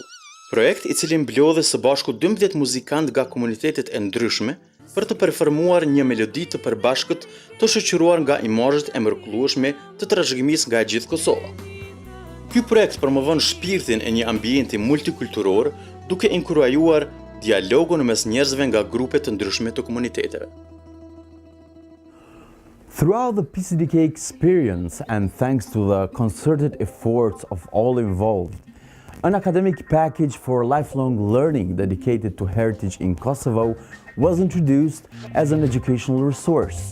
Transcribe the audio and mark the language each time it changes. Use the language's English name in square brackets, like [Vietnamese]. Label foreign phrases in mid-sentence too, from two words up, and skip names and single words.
[Albanian] Projekt i cili mblodhi së bashku 12 muzikantë nga komunitetet e ndryshme për të performuar një melodi të përbashkët të shoqëruar nga imazhet e mrekullueshme të trashëgimisë nga e gjithë Kosova. Ky projekt promovon shpirtin e një ambienti multikulturor duke inkurajuar dialogun mes njerëzve nga grupe të ndryshme të komuniteteve. [English] Throughout the PCDK experience, and thanks to the concerted efforts of all involved, an academic package for lifelong learning dedicated to heritage in Kosovo was introduced as an educational resource.